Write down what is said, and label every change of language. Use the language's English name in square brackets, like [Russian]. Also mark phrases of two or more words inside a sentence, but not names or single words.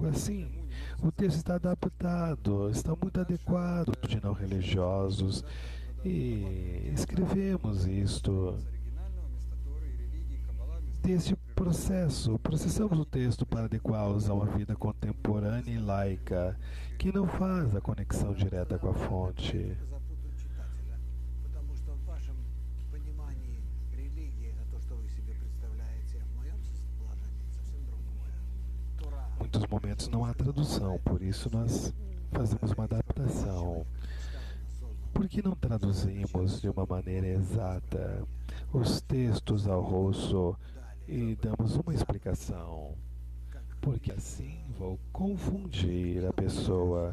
[Portuguese] Assim, o texto está adaptado, está muito adequado de não religiosos e escrevemos isto. Deste processo, processamos o texto para adequá-los a uma vida contemporânea e laica, que não faz a conexão direta com a fonte. [Russian] Запутают читателя, потому что в вашем понимании религия это то, что вы себе представляете, в моем положении совсем другое. Тора. [Portuguese] Muitos momentos não há tradução, por isso nós fazemos uma adaptação. Por que não traduzimos de uma maneira exata os textos ao russo e damos uma explicação? Porque assim vou confundir a pessoa.